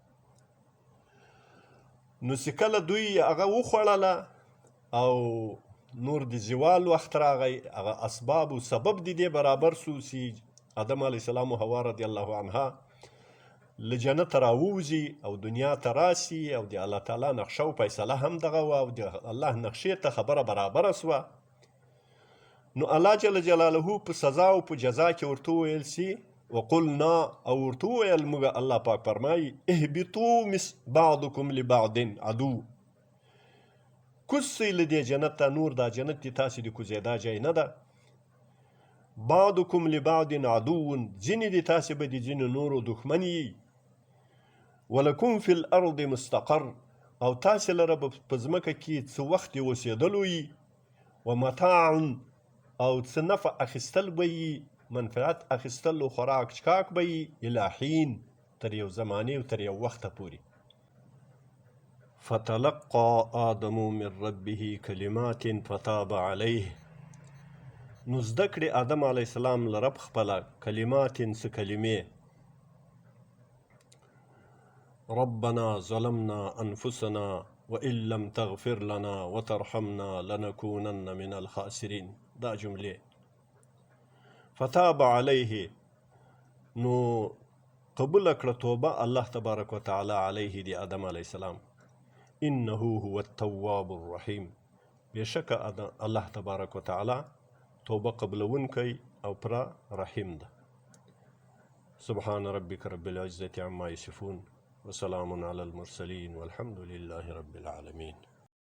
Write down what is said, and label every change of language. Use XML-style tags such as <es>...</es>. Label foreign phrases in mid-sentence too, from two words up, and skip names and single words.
<ps>نو چې کله دوی هغه وخوړله او نور د زوال وخت راغی، هغه اسباب و سبب د دې برابر سو چې آدم علیه السلام و حوا رضی الله عنها له جنت راووځي او دنیا ته راسي، او د الله تعالی نقشه و فیصله هم دغه وه، او د الله نقشې ته خبره برابره سوه. نو الله جل جلاله په سزا او په جزا کې ورته وویل سي وقلنا، او ورته وویل موږ، الله پاک فرمایي</ps> <ar>اهبطوا بعضکم لبعض عدو،</ar> <ps>کوز سئ له دې جنت ته، نور دا جنت د تاسې د کوزېدا ځای نه ده.</ps> <ar>بعضکم لبعض عدو،</ar> <ps>ځینې د تاسې به د ځینو نورو دښمن یي.</ps> <ar>ولکم فی الارض مستقر،</ar> <ps>او تاسې لره به په ځمکه کې څه وخت یې اوسېدلو یي. ومتاع، او څه نفع اخیستل به یي، منفعت اخیستل و خوراک چکاک به یي،</ps> <ar>الی حین،</ar> <ps>تر یو زمانې او تر یو وخته پورې.</ps> <ar>فتلقى آدم من ربه کلمات فتاب علیه،</ar> <ps>نو زده کړې آدم علیه السلام له رب خپله کلمات، څه کلمې.</ps> <ar>ربنا ظلمنا انفسنا وان لم تغفر لنا وترحمنا لنكونن من الخاسرین،</ar> <ps>دا جملې.</ps> <ar>فتاب علیه،</ar> <ps>نو قبول کړه توبه الله تبارک وتعالی علیه د آدم علیه السلام.</ps> <ar>انه هو التواب الرحیم،</ar> <ps>بېشکه الله تبارک وتعالی توبه قبلونکی او پرا رحیم ده.</ps> <ar>سبحان ربک رب العزة عما یصفون وسلام علی المرسلین والحمد لله رب العالمین.</ar>